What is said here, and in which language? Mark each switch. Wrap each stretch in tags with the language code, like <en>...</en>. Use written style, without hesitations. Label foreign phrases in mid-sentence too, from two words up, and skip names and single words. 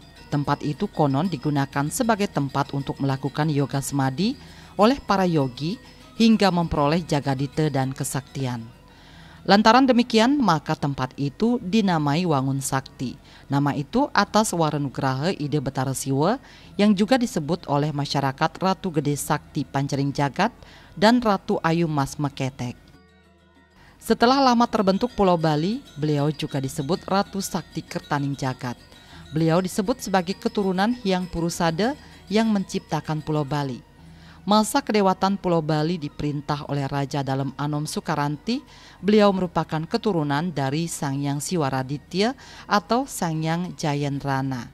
<id>Tempat itu konon digunakan sebagai tempat untuk melakukan yoga semadi oleh para yogi hingga memperoleh jagadita dan kesaktian. Lantaran demikian, maka tempat itu dinamai Wangun Sakti. Nama itu atas Waranugraha Ide Betara Siwa yang juga disebut oleh masyarakat Ratu Gede Sakti Pancering Jagat dan Ratu Ayu Mas Meketek. Setelah lama terbentuk Pulau Bali, beliau juga disebut Ratu Sakti Kertaning Jagat. Beliau disebut sebagai keturunan Hyang Purusada yang menciptakan Pulau Bali. Masa kedewatan Pulau Bali diperintah oleh Raja Dalem Anom Sukaranti. Beliau merupakan keturunan dari Sang Hyang Siwaraditya atau Sang Hyang Jayendrana.</id>